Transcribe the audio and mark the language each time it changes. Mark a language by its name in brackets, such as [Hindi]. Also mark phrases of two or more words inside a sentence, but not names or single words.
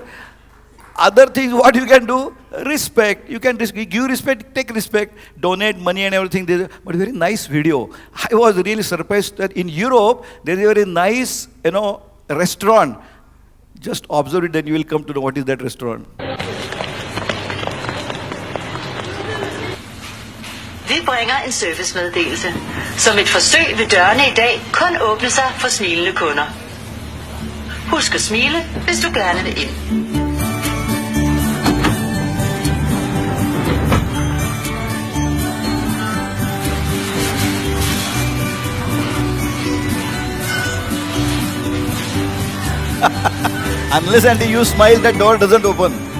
[English] Other things, what you can do? Respect. You can give respect, take respect, donate money and everything. But very nice video. I was really surprised that in Europe, there is a very nice, restaurant. Just observe it, then you will come to know what is that restaurant. [Danish] Vi bringer en servicemeddelelse. Som et forsøg vil dørene i dag kun åbne sig for smilende kunder. Husk at smile, hvis du gerne vil ind. [English] Unless and you smile, that door doesn't open.